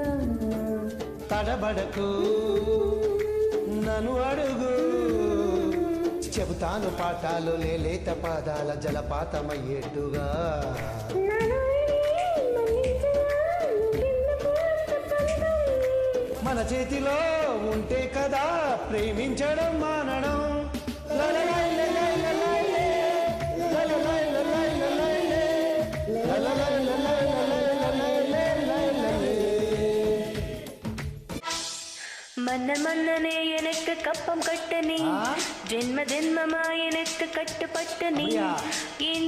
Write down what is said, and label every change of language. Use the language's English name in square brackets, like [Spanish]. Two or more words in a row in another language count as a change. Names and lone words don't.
[Telugu] తడబడకు నన్ను అడుగు చెబుతాను పాఠాలు లేత పాదాల జలపాతమయ్యేట్టుగా. మన చేతిలో ఉంటే కదా ప్రేమించడం మానడం. [Tamil] மன்னர் மன்னனே எனக்கு கப்பம் கட்ட நீ ஜென்ம ஜென்மமா எனக்கு கட்டுப்பட்ட நீ இந்த